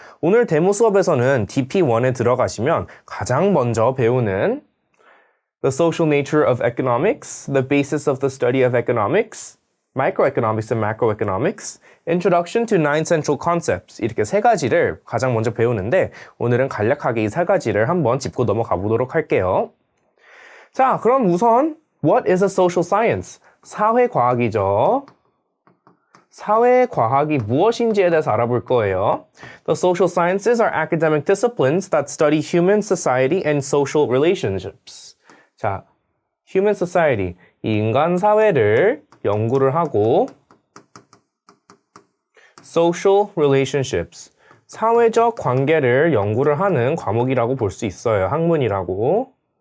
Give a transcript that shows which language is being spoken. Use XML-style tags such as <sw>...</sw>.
<ko>오늘 데모 수업에서는 DP1에 들어가시면 가장 먼저 배우는</ko> <en>The social nature of economics, the basis of the study of economics, microeconomics and macroeconomics, introduction to nine central concepts</en> <ko>이렇게 세 가지를 가장 먼저 배우는데 오늘은 간략하게 이 세 가지를 한번 짚고 넘어가 보도록 할게요. 자, 그럼 우선</ko> <en>What is a social science?</en> <ko>사회과학이죠. 사회과학이 무엇인지에 대해서 알아볼 거예요.</ko> <en>The social sciences are academic disciplines that study human society and social relationships.</en> <ko>자,</ko> <en>human society,</en> <ko>이 인간 사회를 연구를 하고</ko> <en>social relationships,</en> <ko>사회적 관계를 연구를 하는 과목이라고 볼 수 있어요. 학문이라고.</ko>